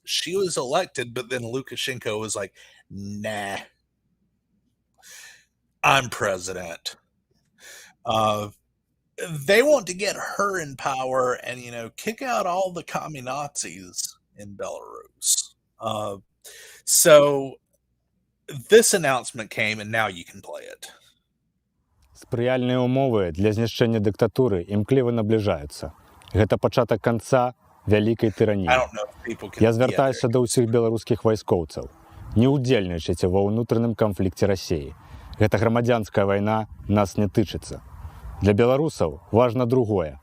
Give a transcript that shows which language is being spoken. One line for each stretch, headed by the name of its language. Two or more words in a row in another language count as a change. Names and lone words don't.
English: She was elected, but then Lukashenko was like, nah, I'm president. They want to get her in power and, kick out all the communazis in Belarus. So this announcement came, and now you can play it.
Belarusian: Спрыяльныя ўмовы для знішчэння дыктатуры імкліва набліжаюцца. Гэта пачатак канца вялікай тыраніі. Я звяртаюся да ўсіх беларускіх вайскоўцаў. Не ўдзельнічайце ва ўнутраным канфлікце Расіі. Гэта грамадзянская вайна нас не тычыцца. Для беларусаў важна другое.